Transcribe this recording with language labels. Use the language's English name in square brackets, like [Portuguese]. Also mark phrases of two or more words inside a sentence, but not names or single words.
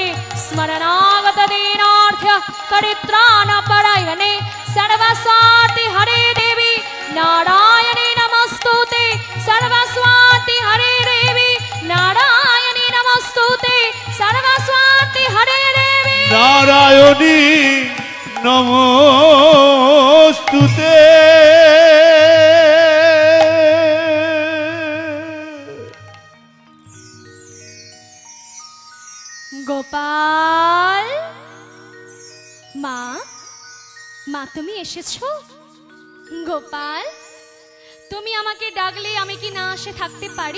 [Sanskrit] स्मरणागत दीनार्थ परित्राणपरायणे सर्वस्वाति हरे देवी नारायणी नमोस्तुते। सर्वस्वाति हरे देवी नारायणी नमोस्तुते। सर्वस्वाति हरे देवी नारायणी नमोस्तुते। [Bangla] গোপাল, মা মা তুমি এসেছো? গোপাল, তুমি আমাকে ডাকলে আমি কি না আসে থাকতে পারি?